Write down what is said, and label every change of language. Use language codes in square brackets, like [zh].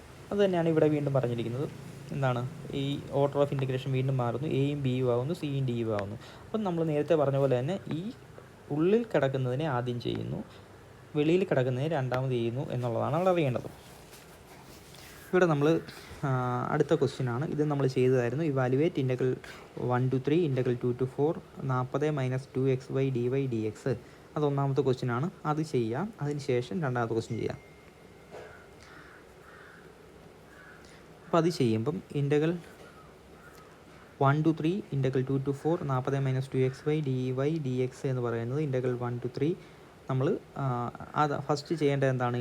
[ml] അത് തന്നെയാണ് ഇവിടെ വീണ്ടും പറഞ്ഞിരിക്കുന്നത്. എന്താണ് ഈ ഓർഡർ ഓഫ് ഇൻ്റഗ്രേഷൻ വീണ്ടും മാറുന്നു. എയും ബിയും ആവുന്നു, സിയും ഡിയും ആവുന്നു. അപ്പം നമ്മൾ നേരത്തെ പറഞ്ഞ പോലെ തന്നെ ഈ ഉള്ളിൽ കിടക്കുന്നതിനെ ആദ്യം ചെയ്യുന്നു, വെളിയിൽ കിടക്കുന്നതിനെ രണ്ടാമത് ചെയ്യുന്നു എന്നുള്ളതാണ് നമ്മൾ അറിയേണ്ടത്. ഇവിടെ നമ്മൾ അടുത്ത ക്വസ്റ്റ്യൻ ആണ്. ഇത് നമ്മൾ ചെയ്തതായിരുന്നു. [en] Evaluate integral 1 to 3 integral 2 to 4 40 - 2xy dy dx. [ml] അത് ഒന്നാമത്തെ ക്വസ്റ്റ്യൻ ആണ്. അത് ചെയ്യാം. അതിന് ശേഷം രണ്ടാമത്തെ ക്വസ്റ്റ്യൻ ചെയ്യാം. അപ്പോൾ അത് ചെയ്യുമ്പം [en] integral 1 to 3 integral 2 to 4 40 - 2xy dy dx [ml] എന്ന് പറയുന്നത് ഇൻ്റഗ്രൽ 1 to 3 നമ്മൾ അത് ഫസ്റ്റ് ചെയ്യേണ്ടത് എന്താണ്?